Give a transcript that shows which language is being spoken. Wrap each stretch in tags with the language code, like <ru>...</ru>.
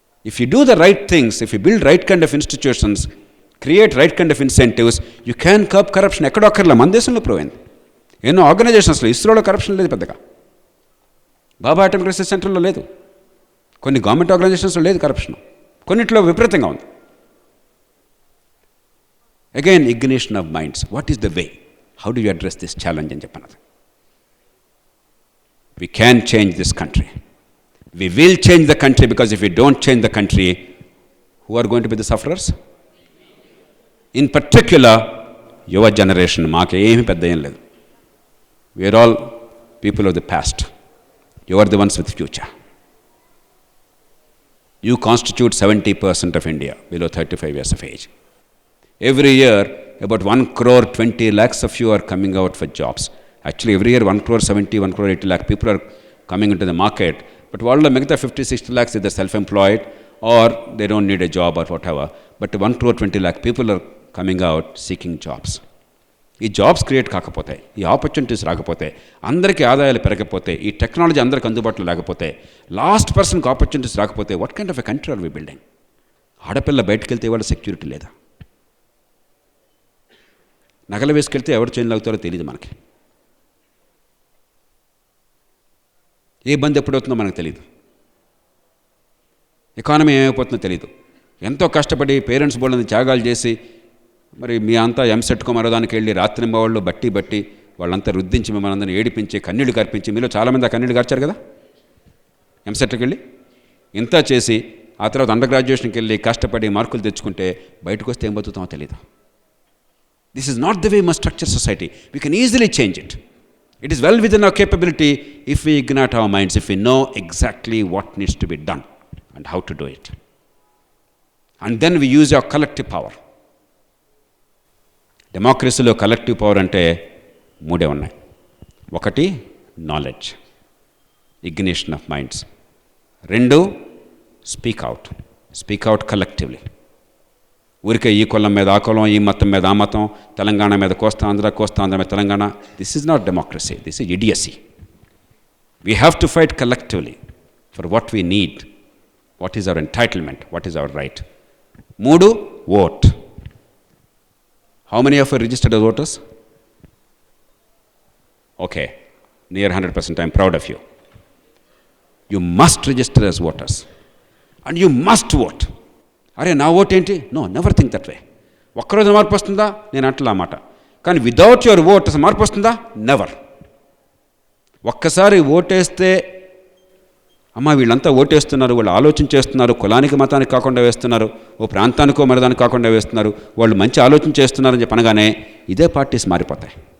<en>If you do the right things, if you build right kind of institutions, create right kind of incentives, you can curb corruption.</en> <te>ఎక్కడో అక్కర్లా, మన దేశంలో prove అయింది. ఎన్నో ఆర్గనైజేషన్స్లో, ఇస్రోలో corruption లేదు పెద్దగా, బాబా అటామిక్ రీసెర్చ్ సెంటర్లో లేదు, కొన్ని గవర్నమెంట్ ఆర్గనైజేషన్స్లో లేదు కరప్షన్, కొన్నిట్లో విపరీతంగా ఉంది.</te> <en>Again ignition of minds. What is the way? How do you address this challenge</en> <te>అని చెప్పన్నది.</te> <en>We can change this country. We will change the country because if we don't change the country, who are going to be the sufferers? In particular, your generation.</en> <te>మాకేమీ పెద్ద ఏం లేదు.</te> <en>We are all people of the past. You are the ones with future. You constitute 70% of India below 35 years of age. Every year, about 1 crore 20 lakhs of you are coming out for jobs. Actually, every year 1 crore 70, 1 crore 80 lakh people are coming into the market. But</en> <te>వాళ్ళలో మిగతా</te> <en>50-60 lakhs ఇద్దరు self employed or they don't need a job or whatever. But 1 crore 20 lakh people are coming out seeking jobs.</en> <te>ఈ jobs create కాకపోతే, ఈ opportunities రాకపోతే, అందరికీ ఆదాయాలు పెరగకపోతే, ఈ టెక్నాలజీ అందరికి అందుబాటులో లేకపోతే, లాస్ట్ పర్సన్కి ఆపర్చునిటీస్ రాకపోతే,</te> <en>What kind of a country are we building?</en> <te>ఆడపిల్ల బయటకు వెళ్తే వాళ్ళ సెక్యూరిటీ లేదా? నగలు వేసుకెళ్తే ఎవరు చైన్ లాగుతారో తెలియదు మనకి. ఏ బంద్ ఎప్పుడవుతుందో మనకు తెలియదు. ఎకానమీ ఏమైపోతుందో తెలియదు. ఎంతో కష్టపడి పేరెంట్స్ బోళ్ళని త్యాగాలు చేసి మరి మీ అంతా ఎంసెట్కో మరో దానికి వెళ్ళి రాత్రింబవాళ్ళు బట్టి వాళ్ళంతా రుద్దించి మిమ్మల్ని అందరిని ఏడిపించి కన్నీళ్లు కార్పించి, మీలో చాలామంది ఆ కన్నీళ్లు కార్చారు కదా ఎంసెట్కి వెళ్ళి. ఇంత చేసి ఆ తర్వాత అండర్ గ్రాడ్యుయేషన్కి వెళ్ళి కష్టపడి మార్కులు తెచ్చుకుంటే బయటకు వస్తే ఏం బతుకుతామో తెలియదు.</te> <en>This is not the way must structure society. We can easily change it. It is well within our capability if we ignite our minds, if we know exactly what needs to be done and how to do it. And then we use our collective power.</en> <te>డెమోక్రసీలో collective power అంటే మూడే ఉన్నాయి. ఒకటి knowledge,</te> <en>Ignition of minds. రెండు speak out collectively.</en> <te>ఊరికే ఈ కులం మీద ఆ కులం, ఈ మతం మీద ఆ మతం, తెలంగాణ మీద కోస్తాంధ్ర మీద Telangana.</te> <en>This is not democracy, this is idiocy. We have to fight collectively for what we need, what is our entitlement, what is our right. మూడు vote. How many of you registered as voters? Okay, near 100%. I'm proud of you. You must register as voters and you must vote.</en> <te>అరే నా vote ఏంటి?</te> <en>No, never think that way.</en> <te>ఒక్కరోజు మార్పు వస్తుందా? నేను అంటలా మాట. కానీ</te> <en>without your vote</en> <te>అసలు మార్పు వస్తుందా? నెవర్. ఒక్కసారి ఓటేస్తే అమ్మ వీళ్ళంతా ఓటేస్తున్నారు, వాళ్ళు ఆలోచన చేస్తున్నారు, కులానికి మతానికి కాకుండా వేస్తున్నారు, ఓ ప్రాంతానికో మరదానికి కాకుండా వేస్తున్నారు, వాళ్ళు మంచి ఆలోచన చేస్తున్నారని చెప్పి అనగానే ఇదే పార్టీస్ మారిపోతాయి.</te>